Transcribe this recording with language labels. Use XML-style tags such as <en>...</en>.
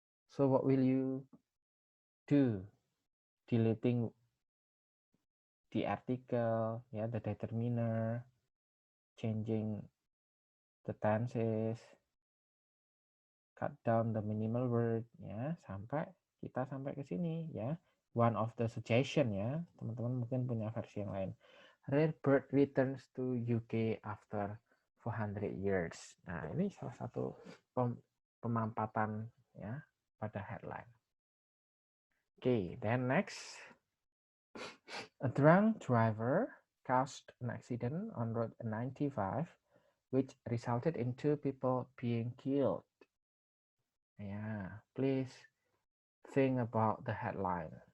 <en>So what will you do? Deleting the article ya, the determiner, changing the tenses, cut down the minimal word ya,</en> <id>sampai kita sampai ke sini ya.</id> <en>One of the suggestion</en> <id>ya, teman-teman mungkin punya versi yang lain.</id> <en>Rare bird returns to UK after 400 years.</en> <id>Nah, ini salah satu pemampatan ya pada headline.</id> <en>Okay, then next. A drunk driver caused an accident on Road 95 which resulted in 2 people being killed. Yeah, please think about the headline.</en>